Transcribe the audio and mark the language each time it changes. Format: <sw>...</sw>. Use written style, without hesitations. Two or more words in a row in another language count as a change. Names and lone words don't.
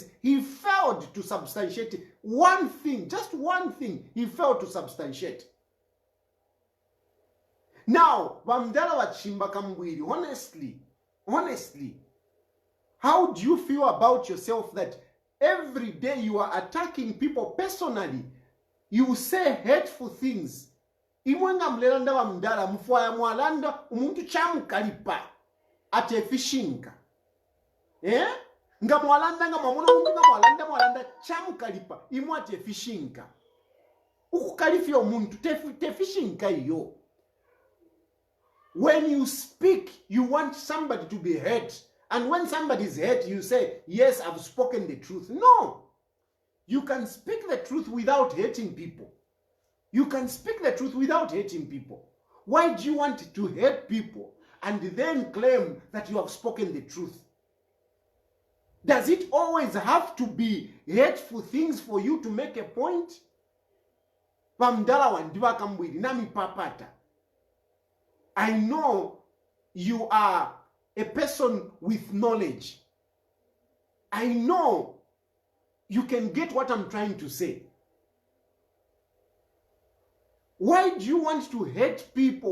<en>He failed to substantiate one thing, just one thing, he failed to substantiate. Now,</en> <bem>Bamdala wa Chishimba KAMBWILI,</bem> <en>honestly, how do you feel about yourself that every day you are attacking people personally? You say hateful things.</en> <bem>Imwenga mlelanda wa mdala, mfuaya mwalanda, umuntu chamu kalipa. Ate fishinga. Nga mwalanda, nga mwalanda, chamu kalipa. Imu ate fishinga. Uku kalifia umuntu, te fishinga iyo.</bem> <en>When you speak, you want somebody to be hurt. And when somebody is hurt, you say, yes, I've spoken the truth. No. You can speak the truth without hurting people. You can speak the truth without hating people. Why do you want to hurt people and then claim that you have spoken the truth? Does it always have to be hateful things for you to make a point?</en> <bem>Pamdala wandiwa KAMBWILI nami papata.</bem> <en>I know you are a person with knowledge. I know you can get what I'm trying to say. Why do you want to hate people?</en>